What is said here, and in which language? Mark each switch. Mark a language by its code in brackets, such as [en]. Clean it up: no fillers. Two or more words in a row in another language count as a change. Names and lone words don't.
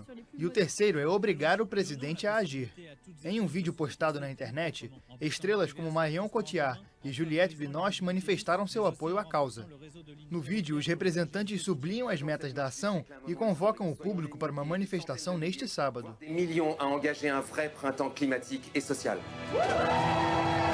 [pt] E o terceiro é obrigar o presidente a agir. Em um vídeo postado na internet, estrelas como Marion Cotillard e Juliette Binoche manifestaram seu apoio à causa. No vídeo, os representantes sublinham as metas da ação e convocam o público para uma manifestação neste sábado. [fr] Des millions a engagé un vrai printemps climatique et social.